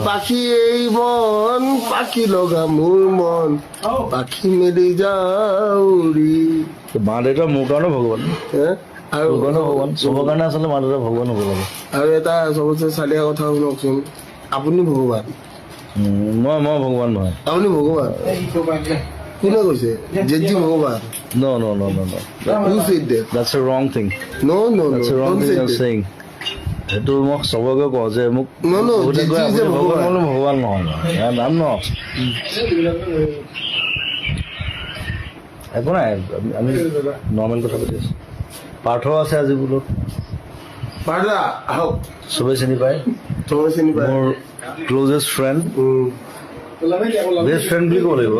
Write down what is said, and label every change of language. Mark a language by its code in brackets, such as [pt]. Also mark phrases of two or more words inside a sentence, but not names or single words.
[as] পাখি এই মন পাখি লগা মোৰ মন পাখি মেলি যাউৰি। মা দেউতা মোৰ কাৰণে ভগৱান, আৰু মোৰ কাৰণে ভগৱান, চবৰ কাৰণে আচলতে মা দেউতা ভগৱান হ'ব লাগে। আৰু এটা চবতছে চালিয়া কথা শুনকচোন, আপুনি ভগৱান? মই ভগৱান নহয়। আপুনি ভগৱান? কোনে কৈছে জেঠজি ভগৱান? [en] No, no, no, no, no. Who said that? That's a wrong thing. No, no, no. That's a wrong Don't thing say you're that. saying. [as] সেইটো মই চবকে কওঁ যে মোক [en] No, no. [as] বহুতে কয় [en] Judge is a [as] আপুনি ভগৱান, ভগৱান. মই ভগৱান নহয়। [en] I'm not. [as] একো নাই, আমি নৰ্মেল কথা পাতি আছোঁ। পাৰ্থ আছে আজি বোলো, পাৰ্দা আহক, চবেই চিনি পায়, চবে চিনি পায়। মোৰ [en] closest friend, best friend [as] বুলি ক'ব লাগিব।